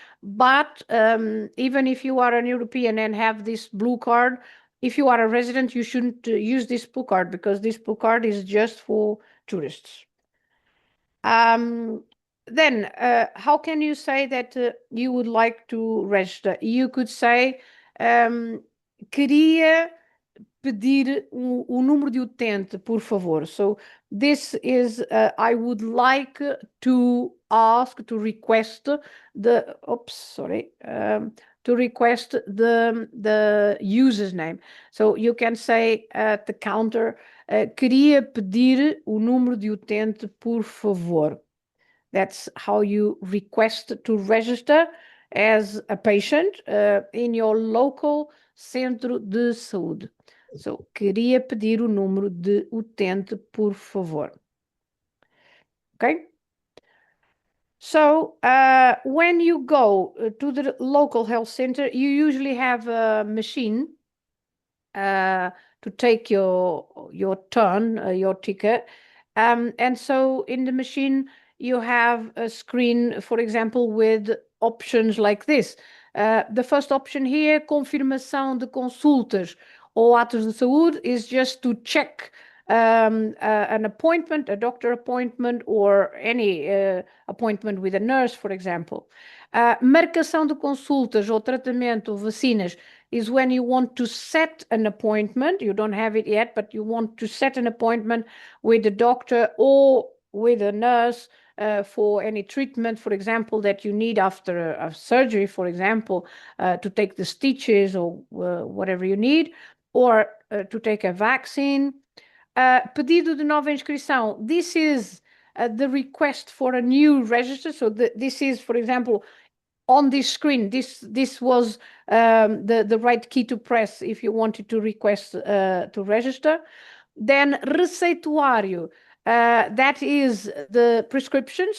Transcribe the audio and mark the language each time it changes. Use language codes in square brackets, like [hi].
[en] But even if you are an European and have this blue card, if you are a resident, you shouldn't use this blue card, because this blue card is just for tourists. Then, how can you say that you would like to register? You could say, [pt] queria pedir o número de utente, por favor. [en] So this is, I would like to ask, to request the, to request the user's name. So you can say at the counter, [pt] queria pedir o número de utente, por favor. [en] That's how you request to register as a patient in your local centro de saúde. [pt] So, queria pedir o número de utente, por favor. [en] Okay? So, when you go to the local health center, you usually have a machine to take your turn, your ticket. And so in the machine, you have a screen, for example, with options like this. The first option here, [pt] confirmação de consultas ou atos de saúde, [en] is just to check an appointment, a doctor appointment, or any appointment with a nurse, for example. [pt] Marcação de consultas ou tratamento, vacinas, [en] is when you want to set an appointment. You don't have it yet, but you want to set an appointment with a doctor or with a nurse for any treatment, for example, that you need after a surgery, for example, to take the stitches or whatever you need, or to take a vaccine. [pt] Pedido de nova inscrição. [en] This is the request for a new register. So this is, for example, on this screen, this was the right key to press if you wanted to request to register. Then receituário, that is the prescription.